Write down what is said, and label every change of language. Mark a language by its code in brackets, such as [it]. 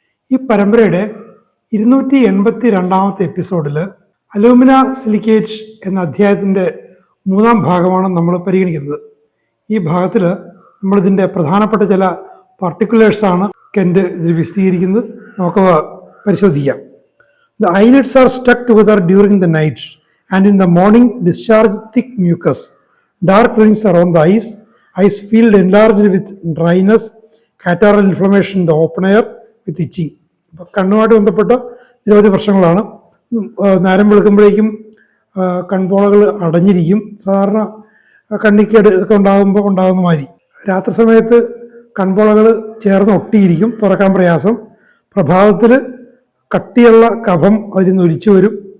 [ml] ഈ പരമ്പരയുടെ 282 എപ്പിസോഡിൽ അലൂമിന സിലിക്കേറ്റ് എന്ന അധ്യായത്തിൻ്റെ 3-ാം ഭാഗമാണ് നമ്മൾ പരിഗണിക്കുന്നത്. ഈ ഭാഗത്തിൽ നമ്മളിതിൻ്റെ പ്രധാനപ്പെട്ട ചില പർട്ടിക്കുലേഴ്സാണ് കെൻ്റ് ഇതിൽ വിശദീകരിക്കുന്നത്. നമുക്കവ പരിശോധിക്കാം. [en] The eyelids are stuck together during the night and in the morning discharge thick mucus. Dark rings around the eyes. Eyes feel enlarged with dryness, catarrhal inflammation in the open air with itching. [ml] കണ്ണുമായിട്ട് ബന്ധപ്പെട്ട നിരവധി പ്രശ്നങ്ങളാണ്. നേരം വെളുക്കുമ്പോഴേക്കും കൺപോളകൾ അടഞ്ഞിരിക്കും. സാധാരണ കണ്ണിക്കേട് ഒക്കെ ഉണ്ടാകുന്ന മാതിരി. രാത്രി സമയത്ത് കൺപോളകൾ ചേർന്ന് ഒട്ടിയിരിക്കും, തുറക്കാൻ പ്രയാസം. പ്രഭാതത്തിൽ കട്ടിയുള്ള കഫം അതിൽ നിന്ന് ഒലിച്ചു വരും.